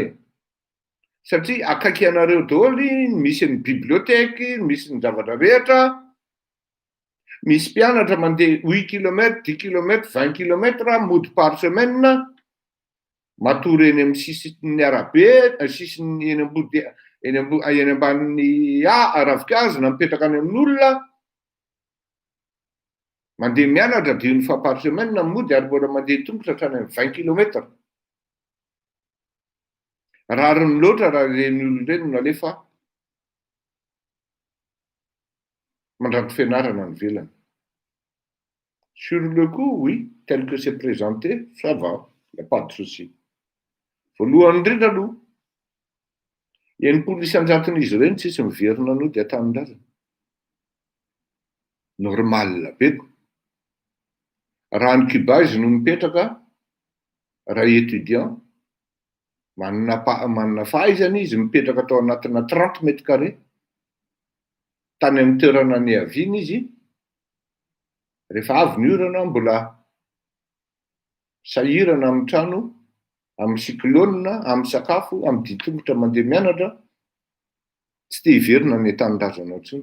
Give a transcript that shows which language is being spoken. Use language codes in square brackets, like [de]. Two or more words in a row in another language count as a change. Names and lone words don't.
[mg] e, satria akaiky anareo daholo misy ny biblioteky, misy ny zavatra rehetra, misy mpianatra mandeha 8 km, 10 km, 20 km mody [fr] par semaine, [mg] matory eny amin'ny sisin'ny arabe, sisiny eny ambody eny ambanin'ny ravinkazo na mipetraka any amin'olona, mandeha mianatra [fr] 10 fois par semaine [mg] mody ary mbola mandeha tongotra hatrany amin'ny 20 km. Rariny loatra raha ireny olona ireny no alefa mandranto fianarana ny velany. [fr] Sur le coup, oui, tel que c'est présenté, ça va, il n'y a pas de souci. [mg] Voalohany indrindra aloha, enimpolo isan-jaton'izy ireny tsisy miverina an'ody atanin-drazana. Normal be. Raha ny Cuba izy no mipetraka, raha étudiant, manana fahaizana izy mipetraka tao anatina [fr] 30 mètres carrés, [mg] tany amin'ny toerana ny aviany izy, rehefa avy ny orana mbola sahirana amin'ny trano, amin'ny cyclone, amin'ny sakafo, amin'ny ditongotra mandeha mianatra, tsy te hiverina ny atanin-drazana intsony.